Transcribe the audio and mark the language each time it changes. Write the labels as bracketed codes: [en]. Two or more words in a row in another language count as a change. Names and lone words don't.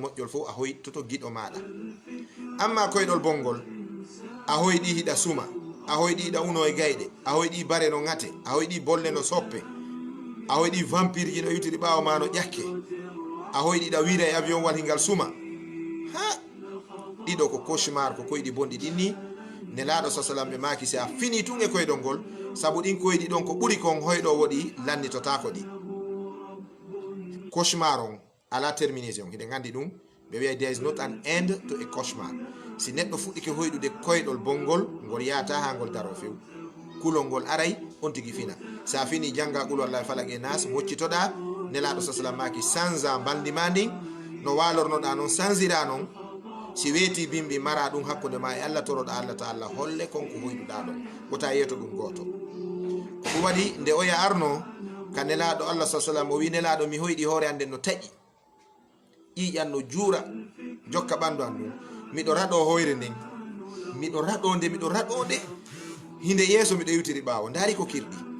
[ff] moƴƴol fof a hoytoto giɗo maɗa amma koyɗol bongol a hoyɗi hiɗa suma a hoyɗi hiɗa uno e gayɗe a hoyɗi bare no ngate a hoyɗi bolle no soppe a hoyɗi vampire ji no yutiri ɓawo ma no ƴakke a hoyɗiɗa wira e avion wal hingal suma ha ɗiɗo ko cauchemar ko koyɗi bonɗi ɗinni nelaɗo sa salam ɓe maki si a fini tun e koyɗol ngol saabu ɗin koyɗi ɗon ko ɓuri kon hoyɗo woɗi lannitotako ɗi cauchemar on ala terminaison hiɗen andi ɗum ɓe wiya [en] there is not an end to a cauchemar [ff] si neɗɗo fuɗɗike hoyɗude koyɗol bongol ngol yata ha ngol daro few kulol ngol aray on tigi fina sa fini janga qul wallahi falaq e nas moccitoɗa nelaɗo sa salam maki sanza bandima ndin no walornoɗa noon sansira noon si weeti bimbi mara ɗum hakkude ma e Allah toroɗa Allah ta Allah holle konko hoyɗuɗa ɗon wota yeeto ɗum goto ko ɗum waɗi nde oya arno ka nelaɗo Allah sa salam o wi nelaɗo mi hoyɗi hoore ande no taƴi ƴiƴan no juura jokka ɓandu an ɗum miɗo raɗo hoyre nden miɗo raɗode hinde yeeso miɗo yewtiri ɓaawo ndaari ko kirɗi